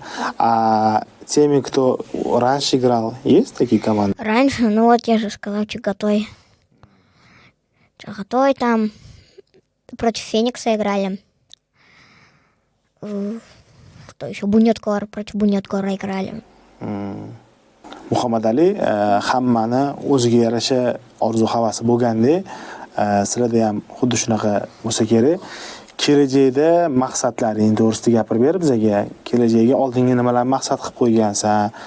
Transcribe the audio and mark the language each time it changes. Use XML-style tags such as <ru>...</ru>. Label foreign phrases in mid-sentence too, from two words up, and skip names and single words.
<ru>А теми, кто раньше играл, есть такие команды? Раньше, ну вот я же сказал, Чагатой. Чагатой там против Феникса играли. Что еще? Бунеткор, против Бунеткора играли.</ru> <uz>Muhammad Ali hammani o'ziga yarasha orzu havasi bo'lgandek, sizlarda ham xuddi shunaqa bo'lsa kerak. Kelajakda maqsadlaring to'g'risida gapirib ber bizga. Kelajakga oldinga nimalarni maqsad qilib qo'ygansan?</uz>